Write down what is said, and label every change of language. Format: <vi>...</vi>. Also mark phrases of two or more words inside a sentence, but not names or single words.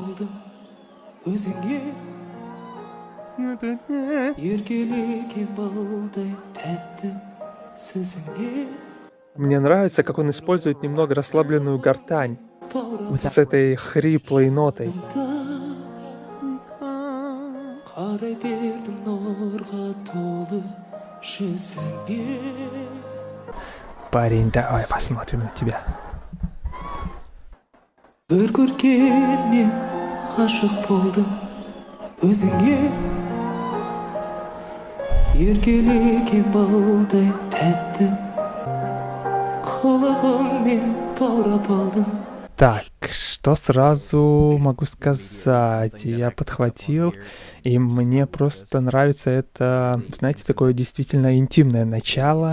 <ru>Мне нравится, как он использует немного расслабленную гортань с этой хриплой нотой.</ru> <kk>қарай бердім нұрға толы жүзіңе.</kk> <ru>Парень, давай посмотрим на тебя.</ru> <kk>Бір көргеннен ғашық болдым өзіңе. Еркелеген балдай тәтті қылығыңмен баурап алдым.</kk> <ru>Так, что сразу могу сказать? Я подхватил, и мне просто нравится это, знаете, такое действительно интимное начало.</ru>